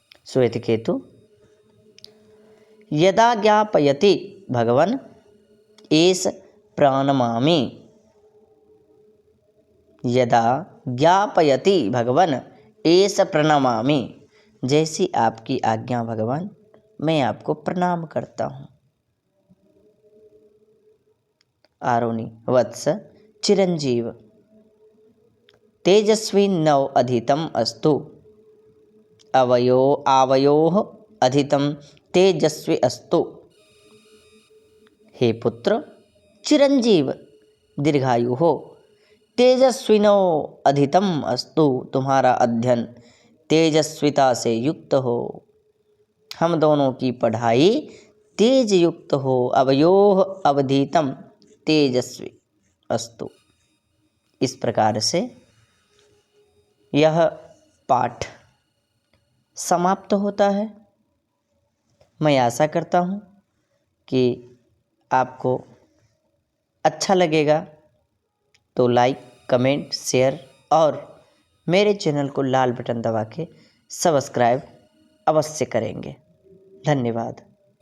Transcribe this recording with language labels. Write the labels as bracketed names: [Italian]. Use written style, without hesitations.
[Sanskrit] श्वेतकेतु, यदा ज्ञापयति भगवन् एष प्रणमामि। यदा ज्ञापयति भगवन् एष प्रणमामि। [Hindi] जैसी आपकी आज्ञा भगवान, मैं आपको प्रणाम करता हूँ। [Sanskrit] आरोनी, वत्स, चिरंजीव, तेजस्वी नव अधितम अस्तु, आवयोः अधितम तेजस्वी अस्तु। [Hindi] हे पुत्र, चिरंजीव दीर्घायु हो, [Sanskrit] तेजस्विनो अधितम अस्तु, [Hindi] तुम्हारा अध्ययन तेजस्विता से युक्त हो, हम दोनों की पढ़ाई तेज युक्त हो। [Sanskrit] अवयोः अवधितम तेजस्वी अस्तु। [Hindi] इस प्रकार से यह पाठ समाप्त होता है। मैं आशा करता हूँ कि आपको अच्छा लगेगा, तो लाइक, कमेंट, शेयर और मेरे चैनल को लाल बटन दबा के सब्सक्राइब अवश्य करेंगे। धन्यवाद।